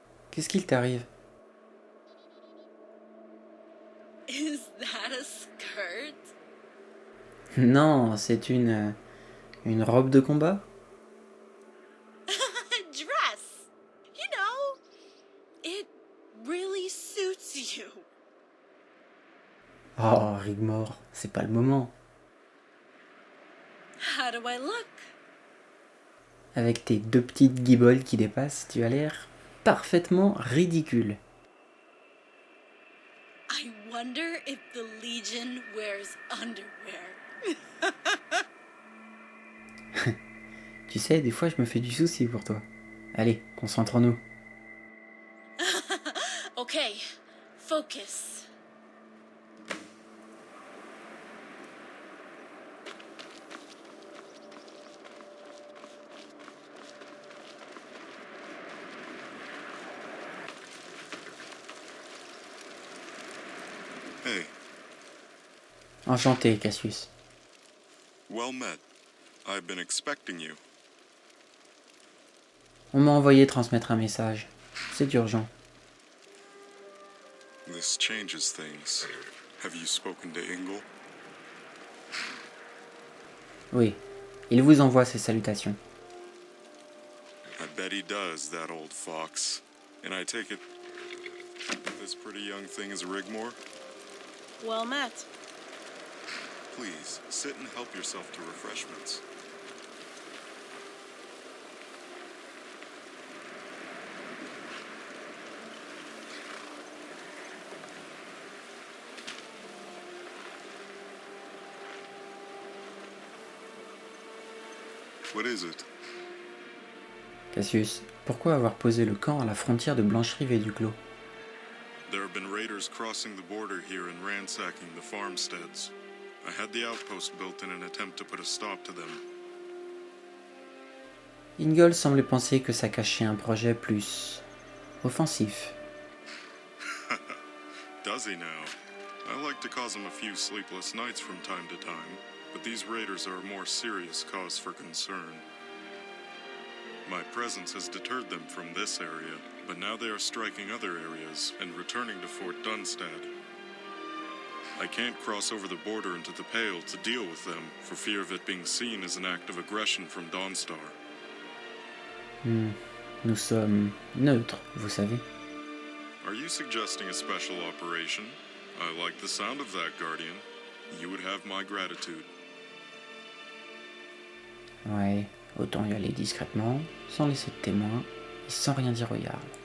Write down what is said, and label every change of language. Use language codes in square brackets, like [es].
[fr] Qu'est-ce qu'il t'arrive? [en] Is that a skirt? [fr] Non, c'est une robe de combat? [en] Dress! You know, it really suits you. [fr] Oh, Rigmor, c'est pas le moment. [en] How do I look? [fr] Avec tes 2 petites guiboles qui dépassent, tu as l'air parfaitement ridicule. [en] I wonder if the Legion wears underwear. [fr] Tu sais, des fois je me fais du souci pour toi. Allez, concentrons-nous. [en] Okay, focus. Hey, [fr] Enchanté, Casius. [en] well met. I've been expecting you. [fr] On m'a envoyé transmettre un message. C'est urgent. [en] This changes things. Have you spoken to Yngol? [fr] Oui, il vous envoie ses salutations. [en] I bet he does, that old fox. And I take it this pretty young thing is Rigmor? Well met. Please, sit and help yourself to refreshments. What is it? [fr] Casius, pourquoi avoir posé le camp à la frontière de Blancherive et du Clos? [en] There have been raiders crossing the border here and ransacking the farmsteads. I had the outpost built in an attempt to put a stop to them. [fr] Yngol semblait penser que ça cachait un projet plus offensif. [en] Does he now? I like to cause him a few sleepless nights from time to time, but these raiders are a more serious cause for concern. My presence has deterred them from this area, but now they are striking other areas and returning to Fort Dunstad. I can't cross over the border into the Pale to deal with them, for fear of it being seen as an act of aggression from Dawnstar. [fr] Nous sommes neutres, vous savez. [en] Are you suggesting a special operation? I like the sound of that, Guardian. You would have my gratitude. [fr] Ouais, autant y aller discrètement, sans laisser de témoins, et sans rien dire au Jarl.